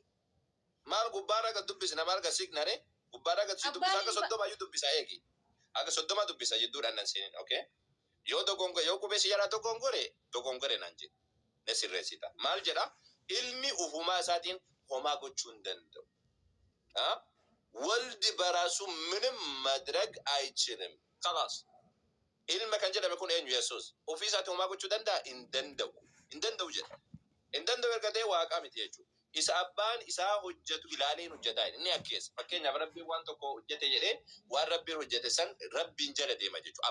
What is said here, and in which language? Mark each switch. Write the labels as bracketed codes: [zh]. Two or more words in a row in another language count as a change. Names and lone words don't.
[om] Maal gubbaarra gad dubbisna maal gad siqnare? Gubbaarra gad si dubbisa akka 30 iyyuu dubbisa eegi. Akka 30 dubbisa jedhuudhaan nan seeniin okay? Yoo dogongo yoo qubeessi jala dogongore nan jedhe ne sirreessita. Maal jedha ilmi ufumaa isaatiin homaa gochuu hin danda'u. [am] ወልድ በራሱ ምንም ማድረግ አይችልም. [om] خلاص ilma kan jedhame kun eenyu Yesuus ofii isaatti homaa gochuu danda'a hin danda'u jedha. Hin danda'u erga ta'e waaqa miti jechuudha. Isa abbaan isaa hojjetu ilaaleen hojjetaa inni akkeessa. Fakkeenyaaf rabbiin waan tokko hojjete jedhee waan rabbiin hojjete san rabbiin jala deema jechuudha.